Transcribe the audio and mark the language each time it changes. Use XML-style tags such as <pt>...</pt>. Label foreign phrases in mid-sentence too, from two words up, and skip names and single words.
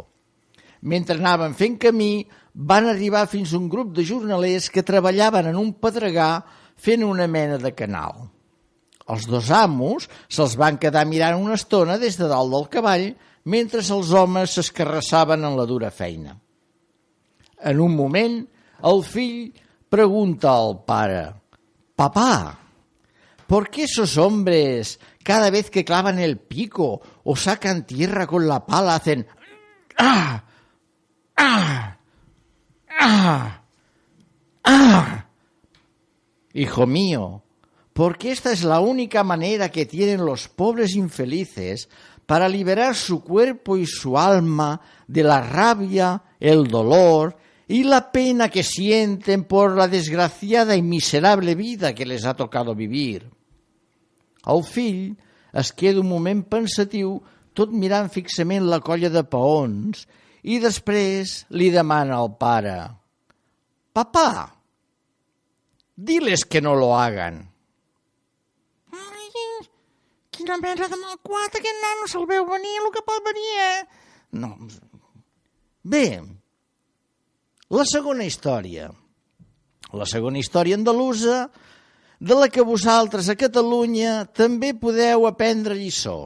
<ca>Mentre anaven fent camí, van arribar fins a un grup de jornalers que treballaven en un pedregar fent una mena de canal. Els dos amos se'ls van quedar mirant una estona des de dalt del cavall mentre els homes s'escarrassaven en la dura feina. En un moment, el fill pregunta al pare:</ca> <es>«Papá, ¿por qué esos hombres cada vez que clavan el pico o sacan tierra con la pala hacen ¡ah! ¡ah! ¡ah! ¡ah! Hijo mío, porque esta es la única manera que tienen los pobres infelices para liberar su cuerpo y su alma de la rabia, el dolor y la pena que sienten por la desgraciada i miserable vida que les ha tocado vivir.</es> <ca>El fill es queda un moment pensatiu, tot mirant fixament la colla de peons, i després li demana al pare: «Papà,</ca> <es>diles que no lo hagan».</es> <ca>Ai, quina mena de malcuat, aquest nano se'l veu venir, el que pot venir, No. Bé, la segona història andalusa, de la que vosaltres a Catalunya també podeu aprendre lliçó.</ca>